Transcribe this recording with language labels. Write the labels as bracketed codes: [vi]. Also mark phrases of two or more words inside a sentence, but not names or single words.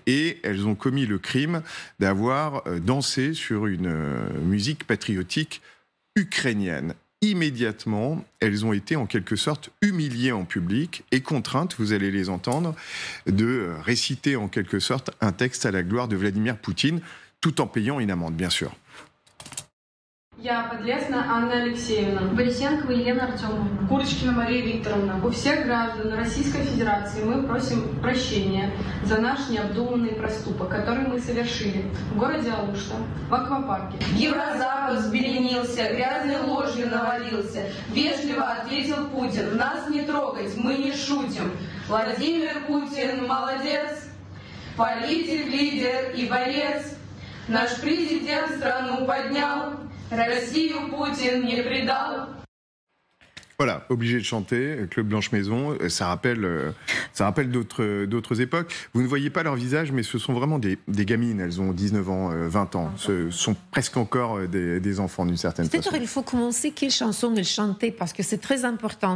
[fr] Et elles ont commis le crime d'avoir dansé sur une musique patriotique ukrainienne. Immédiatement, elles ont été en quelque sorte humiliées en public et contraintes, vous allez les entendre, de réciter en quelque sorte un texte à la gloire de Vladimir Poutine, tout en payant une amende, bien sûr. [ru] Я Подлесна Анна Алексеевна, Борисенкова Елена Артемовна, Курочкина Мария Викторовна. У всех граждан Российской Федерации мы просим прощения за наш необдуманный проступок, который мы совершили в городе Алушта, в аквапарке. Еврозапад взбеленился, грязной ложью навалился. Вежливо ответил Путин: нас не трогать, мы не шутим. Владимир Путин молодец, политик, лидер и борец. Наш президент страну поднял. Россию Poutine не предал. [fr] Voilà, obligé de chanter, Claude Blanche-Maison, ça rappelle d'autres époques. Vous ne voyez pas leur visage, mais ce sont vraiment des gamines, elles ont 19 ans, 20 ans. Ce sont presque encore des enfants d'une certaine façon. Peut-être il faut commencer quelle chanson elle chantait, parce que c'est très important.